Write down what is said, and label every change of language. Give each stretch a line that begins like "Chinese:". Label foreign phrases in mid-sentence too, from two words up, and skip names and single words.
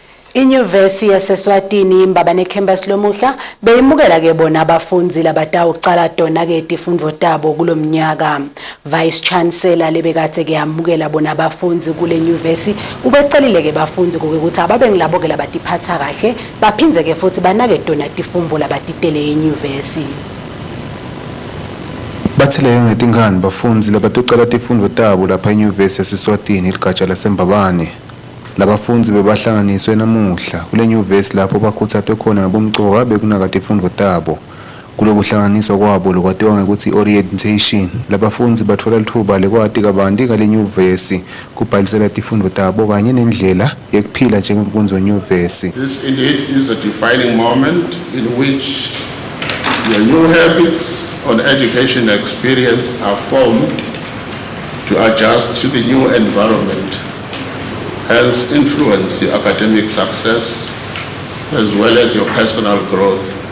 Swati: Univeristy of Eswatini Mbabane Campus lomuhla beyimukela ke bona abafundi labatawucala dona ke tifundvo tabo kulomnyaka. Vice Chancellor lebekathe ke yamukela bona abafundi kule university ubecelile ke bafundi ukuthi ababe ngilabo ke labatiphatha kahle baphindze ke futhi banake dona tifundvo labatitele euniversity. Bathele ngetingane bafundi labatocala tifundvo tabo lapha eUniversity of Eswatini iligatsha laseMbabane. Labafundi bebahlanganiswe namuhla kule nyuvesi lapho bakhuthathwe khona ngabomcoka bekunaka tifundvo tabo. Kulokuhlanganiswa kwabo lokwatiwa ngekuthi orientation. Labafundi bathola lithuba lekwati kabanti ngale nyuvesi kubhalisela tifundvo tabo kanye nendlela yekuphila njengomfundzi wenyuvesi.
English: This indeed is a defining moment in which your new habits on education experience are formed to adjust to the new environment. Hence influence your academic success as well as your personal growth.